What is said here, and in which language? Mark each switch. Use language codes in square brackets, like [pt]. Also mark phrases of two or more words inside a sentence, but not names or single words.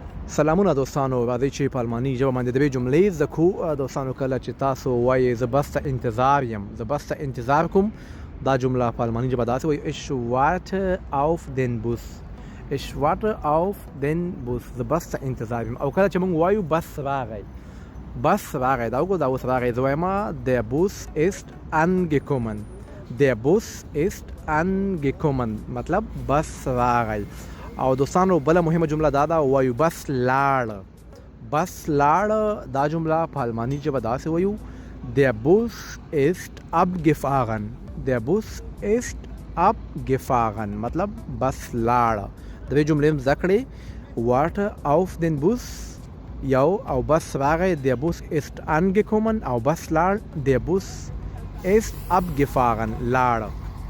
[ps] سلامونه دوستانو، راځئ چې په الماني ژبه باندې د جملې زده کړو. دوستانو کله چې تاسو وایي زه بس ته انتظار یم، زه بس ته انتظار کوم، دا جمله په الماني ژبه داسې وایي [de] ich warte auf den Bus. ich warte auf den Bus. [ps] زه بس ته انتظار یم. او کله چې موږ وایو بس راغی، بس راغی، دا وګورئ، دا اوس راغی. زه وایم [de] der Bus ist angekommen. der Bus ist angekommen [ps] مطلب بس راغی. [de] او دوستانو بله مهمه جمله دا ده، وایو بس لاړ. [ps] بس لاړ دا جمله په الماني ژبه داسې وایو [de] der Bus ist abgefahren. der Bus ist abgefahren [ps] مطلب بس لاړ. درې جملې زده کړې، [de] warte auf den Bus [ps] یو، او بس راغی [de] der Bus ist angekommen، [ps] او بس لاړ [de] der Bus ist abgefahren [ps] لاړ.